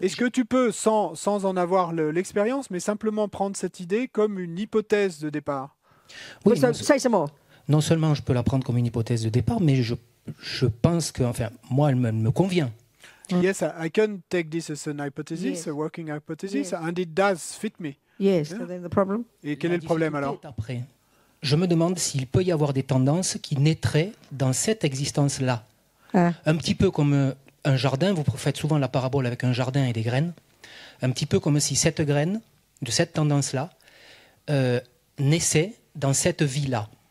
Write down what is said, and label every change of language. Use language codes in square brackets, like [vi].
[fr] Est-ce que tu peux, sans en avoir l'expérience, mais simplement prendre cette idée comme une hypothèse de départ? Oui, [en] So, say some more. [fr] non seulement je peux la prendre comme une hypothèse de départ, mais je pense que, enfin, moi, elle me convient. [en] Yes, I can take this as an hypothesis, Yes. a working hypothesis, Yes. and it does fit me. Yes. Yeah. So then the problem. [fr] Et quel est le problème alors? difficulté est après. Je me demande s'il peut y avoir des tendances qui naîtraient dans cette existence-là. Ah. Un petit peu comme un jardin, vous faites souvent la parabole avec un jardin et des graines, un petit peu comme si cette graine, de cette tendance-là, naissait dans cette vie-là.